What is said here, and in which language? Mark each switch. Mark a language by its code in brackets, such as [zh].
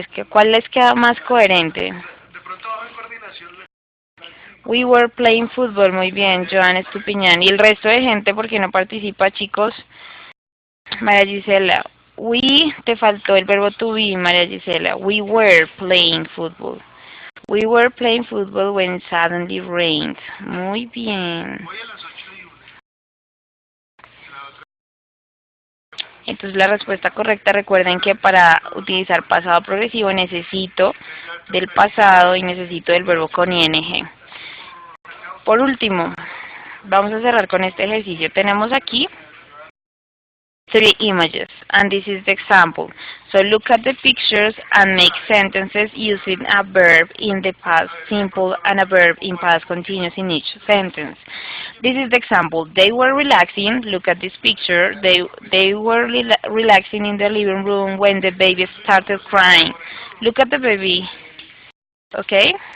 [es] ¿Cuál les queda más coherente? [en] We were playing football, [es] muy bien, Joan Estupiñán. Y el resto de gente, ¿por qué no participa, chicos? María Gisela, te faltó el verbo to be, María Gisela. [en] We were playing football. We were playing football when it suddenly rained. [es] Muy bien. Entonces la respuesta correcta, recuerden que para utilizar pasado progresivo necesito del pasado y necesito del verbo con ing. Por último, vamos a cerrar con este ejercicio. Tenemos aquí [en] 3 images, and this is the example. So look at the pictures and make sentences using a verb in the past simple and a verb in past continuous in each sentence. This is the example. They were relaxing. Look at this picture. They were relaxing in the living room when the baby started crying. Look at the baby. Okay?